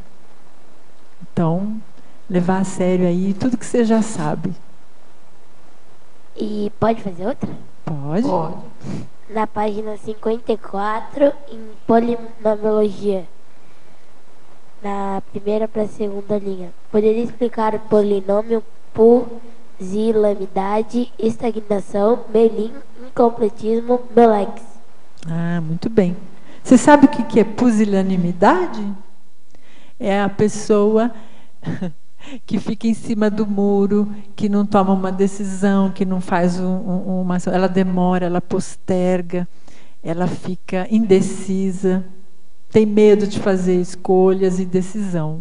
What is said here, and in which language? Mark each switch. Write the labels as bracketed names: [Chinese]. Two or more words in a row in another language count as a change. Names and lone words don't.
[Portuguese] Então, levar a sério aí tudo que você já sabe. E pode fazer outra? Pode. na página 54, em polinomiologia, na primeira para a segunda linha. Poderia explicar o polinômio pusilanimidade, estagnação, melim, incompletismo, melex? Ah, muito bem. Você sabe o que é pusilanimidade? É a pessoa que fica em cima do muro, que não toma uma decisão, que não faz uma ação. Ela demora, ela posterga, ela fica indecisa, tem medo de fazer escolhas e decisão.